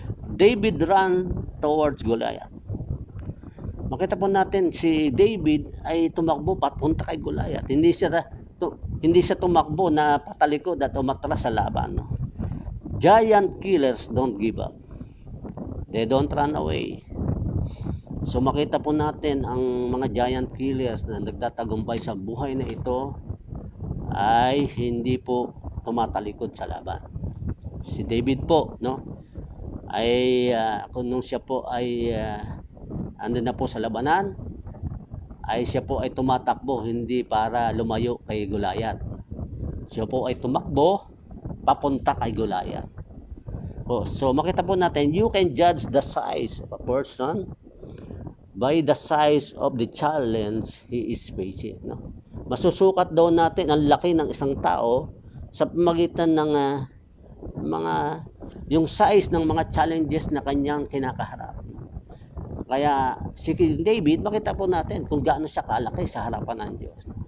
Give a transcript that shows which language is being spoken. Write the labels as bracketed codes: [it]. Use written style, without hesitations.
[en] David ran towards Goliath. [tl] Makita po natin si David ay tumakbo papunta kay Goliath. Hindi siya tumakbo na patalikod at umatras sa laban, no? [en] Giant killers don't give up. They don't run away. [tl] So makita po natin ang mga giant killers na nagtatagumpay sa buhay na ito ay hindi po tumatalikod sa laban. Si David po, no, ay kung nung siya po ay andun na po sa labanan, ay siya po ay tumatakbo hindi para lumayo kay Goliath. Siya po ay tumakbo papunta kay Goliath. So makita po natin, [en] you can judge the size of a person by the size of the challenge he is facing, no? [tl] Masusukat daw natin ang laki ng isang tao sa pamagitan ng mga yung size ng mga challenges na kanyang kinakaharap. Kaya si King David, makita po natin kung gaano siya kalaki sa harapan ng Diyos.